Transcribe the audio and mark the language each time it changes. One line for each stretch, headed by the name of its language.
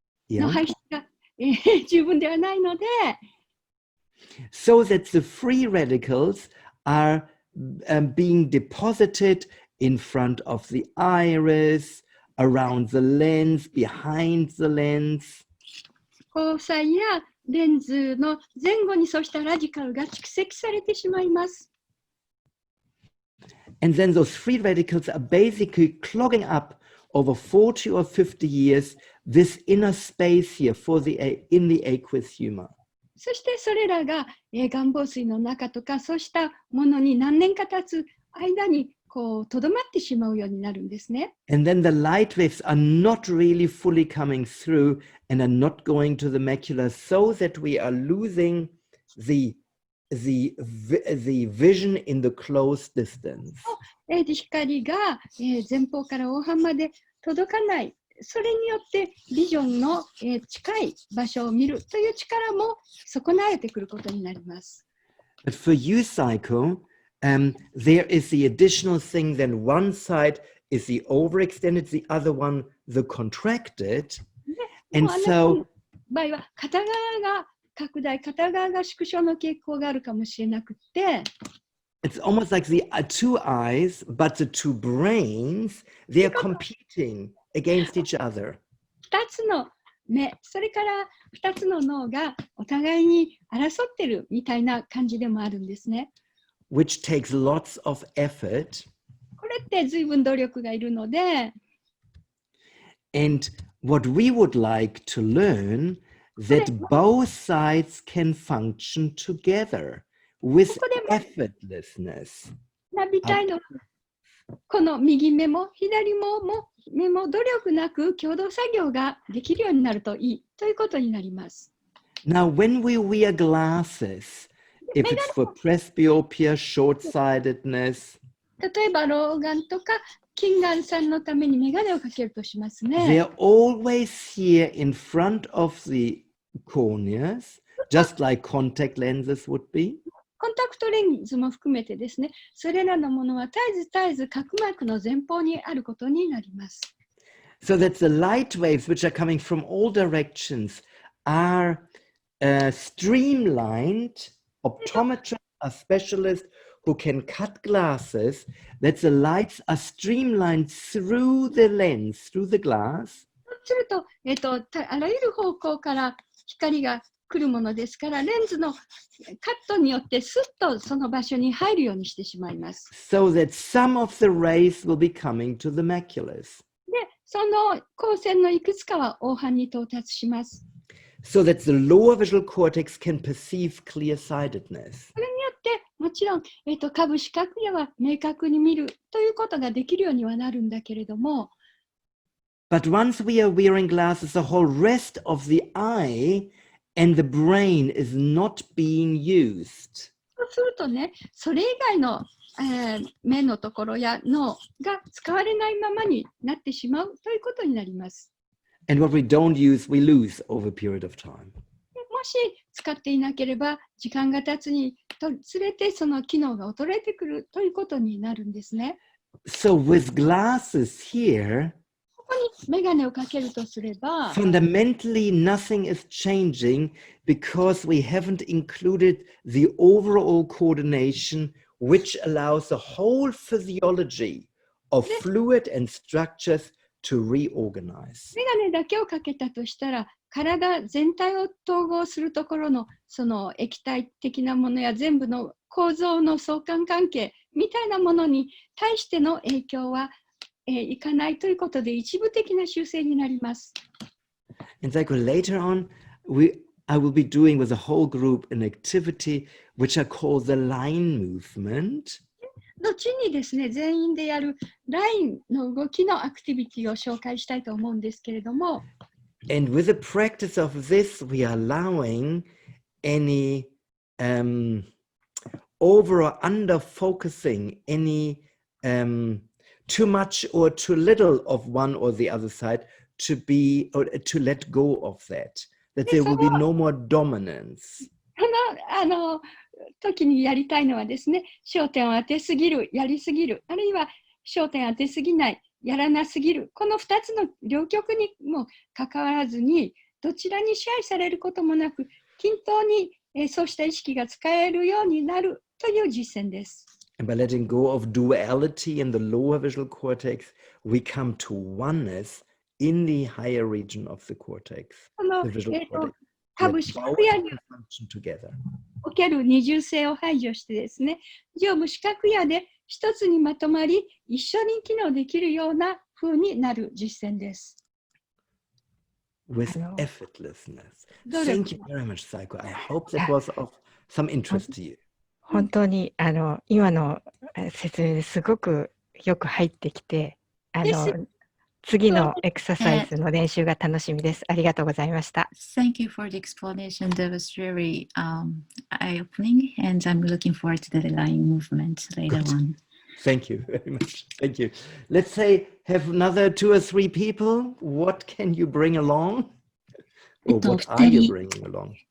Japanese: の排出が、十分ではないので、
English: so that the free radicals are being deposited in front of the iris, around the lens, behind the lens.
Japanese: 虹彩やレンズの前後にそうしたラジカルが蓄積されてしまいます。
English: And then those free radicals are basically clogging up over 40 or 50 years this inner space here in the aqueous humor.
Japanese: そしてそれらが、眼房水の中とかそうしたものに何年か経つ間にこうとどまってしまうようになるんですね。
English: And then the light waves are not really fully coming through and are not going to the macula, so that we are losing the vision in the close distance.
Japanese: 光が、前方から黄斑まで届かない。それによってビジョンの、近い場所を見るという力も損なわれてくることになります。
English: But for you cycle, there is the additional thing, then one side is the overextended, the other one the contracted. And so
Japanese: 場合は片側が拡大、片側が縮小の傾向があるかもしれなくて、
English: it's almost like the two eyes, but the two brains, they are competing against each other.
Japanese: 2つの目、それから2つの脳がお互いに争ってるみたいな感じでもあるんですね。
English: Which takes lots of effort.
Japanese: これって随分努力がいるので、
English: and what we would like to learn that both sides can function together with effortlessness.
Japanese: 学びたいのは、この右目も左目も努力なく共同作業ができるようになるといいということになります。
English: Now, when we wear glasses, if it's for presbyopia, short-sightedness,
Japanese: 例えば老眼とか近眼さんのために眼鏡をかけるとしますね。
English: they're always here in front of the corneas, just like contact lenses would be.
Japanese: コンタクトレンズも含めてですね、それらのものは絶えず角膜の前方にあることになります。
English: So that the light waves which are coming from all directions are streamlined. Optometrists are specialists who can cut glasses, that the lights are streamlined through the lens, through the glass.
Japanese: すると、あらゆる方向から光が来るものですから、レンズのカットによってスッとその場所に入るようにしてしまいます。
English: So that some of the rays will be coming to the maculas.
Japanese: で、その光線のいくつかは黄斑に到達します。
English: So that the lower visual cortex can perceive clear-sightedness.
Japanese: それによってもちろん、下部視覚野は明確に見るということができるようにはなるんだけれども、
English: But once we are wearing glasses, the whole rest of the eye and the brain is not being used.
Japanese: そうするとね、それ以外の、目のところや脳が使われないままになってしまうということになります。
English: And what we don't use, we lose over a period of time.
Japanese: もし使っていなければ、時間が経つにつれてその機能が衰えてくるということになるんですね。
English: So with glasses here,
Japanese: ここにメガネをかけるとすれば、
English: fundamentally nothing is changing because we haven't included the overall coordination which allows the whole physiology of fluid and structures to reorganize.
Japanese: メガネだけをかけたとしたら、体全体を統合するところのその液体的なものや全部の構造の相関関係みたいなものに対しての影響はいかないということで一部的な修正になります。
English: And like later on, I will be doing with the whole group an activity which are called the line movement.
Japanese: 後にですね、全員でやるラインの動きのアクティビティを紹介したいと思うんですけれども、
English: And with the practice of this, we are allowing any over or under focusing, any too much or too little of one or the other side to be or to let go of that there will be no more dominance.
Japanese: 時にやりたいのはですね、焦点を当てすぎる、やりすぎる、あるいは焦点当てすぎない、やらなすぎる、この2つの両極にもかかわらずに、どちらに支配されることもなく、均等にそうした意識が使えるようになるという実践です。
English: And by letting go of duality in the lower visual cortex, we come to oneness in the higher region of the cortex.
Japanese: この
English: The visual cortex.
Japanese: 多
English: Where
Japanese: 分視
English: both
Japanese: 覚野に
English: can function together.
Japanese: おける二重性を排除してですね、上部視覚野で一つにまとまり、一緒に機能できるような風になる実践です。
English: With effortlessness. Thank you very much, Saiko. I hope that was of some interest to you.
Japanese: 本当に今の説明ですごくよく入ってきて、次のエクササイズの練習が楽しみです。ありがとうございました。
English: Thank you for the explanation. That was very eye-opening, and I'm looking forward to the line movement later on. Thank you very much. Thank you. Let's say have another 2 or 3 people. What can you bring along? Or what are you bringing along?